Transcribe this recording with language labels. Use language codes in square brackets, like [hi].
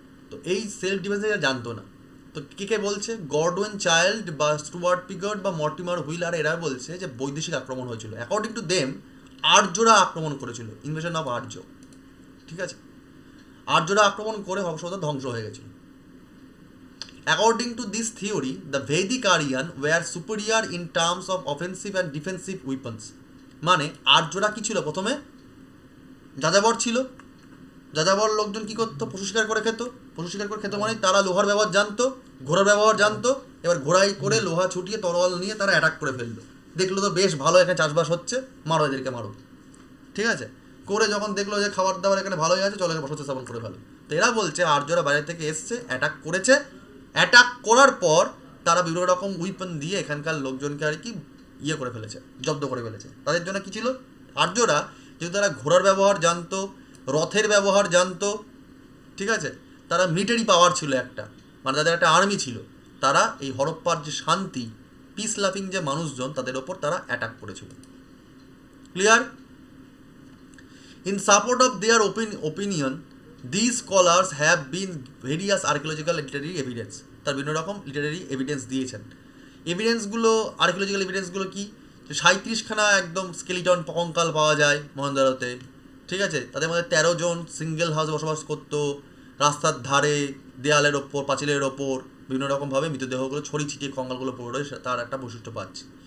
[bn] তো এই self dependence জানতো না। তো কে বলছে? গডউইন চাইল্ড বা স্টুয়ার্ট পিগট বা মর্টিমার হুইলার, এরা বলছে যে বৈদেশিক আক্রমণ হয়েছিল। [en] according to them [bn] আর্যরা আক্রমণ করেছিল, [en] invasion of Arya, [bn] ঠিক আছে, আর্যরা আক্রমণ করে হরপ্পা সভ্যতা ধ্বংস হয়ে গেছিল। [en] According to this theory, the Vedic Aryan were superior in terms of offensive and defensive weapons. [bn] মানে আর্যরা কি ছিল? প্রথমে যাযাবর ছিল। যাযাবর লোকজন কি করতো? পশু শিকার করে খেত। পশু শিকার করে খেত মানে তারা লোহার ব্যবহার জানতো, ঘোড়ার ব্যবহার জানতো। এবার ঘোড়ায় করে লোহা ছুটিয়ে তরোয়াল নিয়ে তারা অ্যাটাক করে ফেললো। দেখলো তো বেশ ভালো, এখানে চাষবাস হচ্ছে, মারো এদেরকে মারো, ঠিক আছে, করে যখন দেখলো যে খাবার দাবার এখানে ভালোই আছে, চলো বসতি স্থাপন করে ফেলো। তো এরা বলছে আর্যরা বাইরে থেকে এসছে, অ্যাটাক করেছে, অ্যাটাক করার পর তারা বিভিন্ন রকম উইপন দিয়ে এখানকার লোকজনকে আর কি ইয়ে করে ফেলেছে, জব্দ করে ফেলেছে। তাদের জন্য কি ছিল? আর্যরা যেহেতু তারা ঘোড়ার ব্যবহার জানতো, রথের ব্যবহার জানতো, ঠিক আছে, তারা মিলিটারি পাওয়ার ছিল একটা, মানে তাদের একটা আর্মি ছিল, তারা এই হরপ্পার যে শান্তি, [en] peace loving [bn] যে মানুষজন, তাদের ওপর তারা অ্যাটাক করেছিল। Clear? [en] In support of their opinion, these scholars have been various archaeological literary evidence. [bn] তার বিভিন্ন রকম লিটারারি এভিডেন্স দিয়েছেন। এভিডেন্সগুলো, আর্কিওলজিক্যাল এভিডেন্সগুলো কি? 37খানা একদম স্কেলিটন কঙ্কাল পাওয়া যায় মহেন্দ্রতে, ঠিক আছে, তাদের মধ্যে 13 জন সিঙ্গেল হাউসে বসবাস করতো, রাস্তার ধারে, দেয়ালের ওপর, পাঁচিলের ওপর বিভিন্ন রকমভাবে মৃতদেহগুলো ছড়িয়ে ছিটিয়ে কঙ্কালগুলো পড়ে রয়েছে, তার একটা বৈশিষ্ট্য পাচ্ছে।